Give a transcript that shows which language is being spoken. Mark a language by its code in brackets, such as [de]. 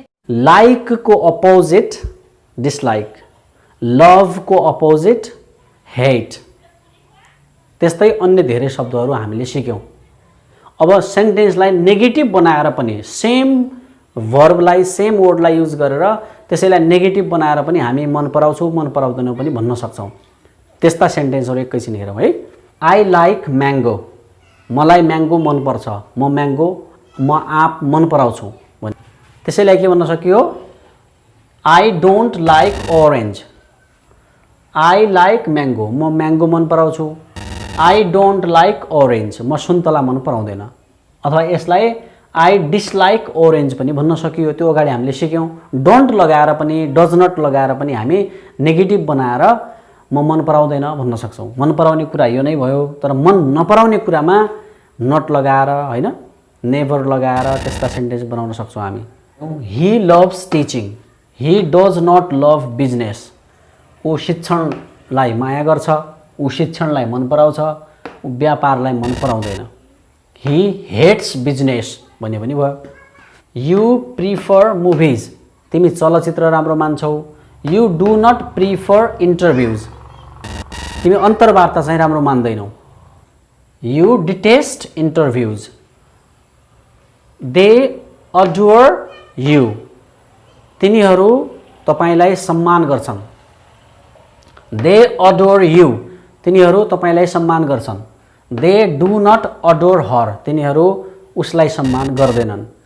[ne] लाइकको opposite dislike, लभको opposite hate, त्यस्तै अन्य धेरै शब्दहरू हामीले सिक्यौँ। अब सेन्टेन्सलाई नेगेटिभ बनाएर पनि सेम भर्बलाई सेम वर्डलाई युज गरेर त्यसैलाई नेगेटिभ बनाएर पनि हामी मन पराउँछौँ मन पराउँदैनौँ पनि भन्न सक्छौँ। त्यस्ता सेन्टेन्सहरू एकैछिन हेरौँ है। [en] I like mango, [ne] मलाई म्याङ्गो मनपर्छ, म आँप मन पराउँछु भने त्यसैलाई के भन्न सकियो? [en] I don't like orange, I like mango, [ne] म म्याङ्गो मन पराउँछु। [en] I don't like orange, [ne] म सुन्तला मन पराउँदैन। अथवा यसलाई [en] I dislike orange [ne] पनि भन्न सकियो। त्यो अगाडि हामीले सिक्यौँ। डोन्ट लगाएर पनि डज नट लगाएर पनि हामी नेगेटिभ बनाएर म मन पराउँदैन भन्न सक्छौँ। मन पराउने कुरा यो नै भयो। तर मन नपराउने कुरामा नट लगाएर होइन नेभर लगाएर त्यस्ता सेन्टेन्स बनाउन सक्छौँ हामी। [en] he loves teaching, he does not love business, [ne] ऊ शिक्षणलाई माया गर्छ, ऊ शिक्षणलाई मन पराउँछ, ऊ व्यापारलाई मन पराउँदैन। [en] he hates business [ne] भन्यो भने भयो। [en] you prefer movies, [ne] तिमी चलचित्र राम्रो मान्छौ। [en] you do not prefer interviews, [ne] तिमी अन्तर्वार्ता चाहिँ राम्रो मान्दैनौ। [en] You detest interviews. They adore you, [ne] तिनीहरू तपाईलाई सम्मान गर्छन्। [en] they adore you, [ne] तिनीहरू तपाईलाई सम्मान गर्छन्। [en] they do not adore her, [ne] तिनीहरू उसलाई सम्मान गर्दैनन्।